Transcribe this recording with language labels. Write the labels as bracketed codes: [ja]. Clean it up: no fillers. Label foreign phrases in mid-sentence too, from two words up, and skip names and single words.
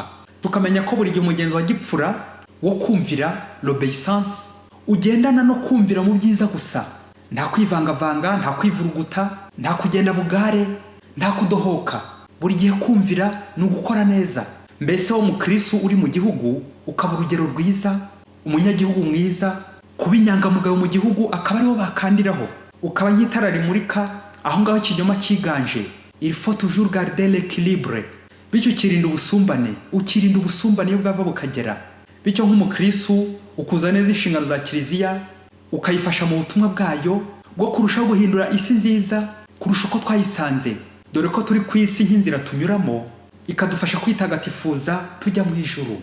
[rw] Tukamenya ko buri gihe umugenzo wa gipfura wo kumvira l'obéissance ugendana no kumvira mu byiza gusa, nta kwivangavanga, nta kwivuruguta, nta kugenda bugare, nta kudohoka. Buri gihe kumvira ni ugukora neza. Mbese wo mukristo uri mu gihugu ukaba urugero rwiza, umunyagihugu mwiza, kuba inyangamugayo mu gihugu akaba ariho bakandiraho, ukaba nk'itara rimurika aho ngaho ikinyoma cyiganje. [fr] Il faut toujours garder l'équilibre. [rw] Bityo ukirinda ubusumbane, ukirinda ubusumbane iyo bwava bukagera. Bityo nk'umukristo ukuza neza inshingano za kiliziya, ukayifasha mu butumwa bwayo bwo kurushaho guhindura isi nziza kurusha uko twayisanze, dore ko turi ku isi nk'inzira tunyuramo ikadufasha kwitagatifuza tujya mu ijuru.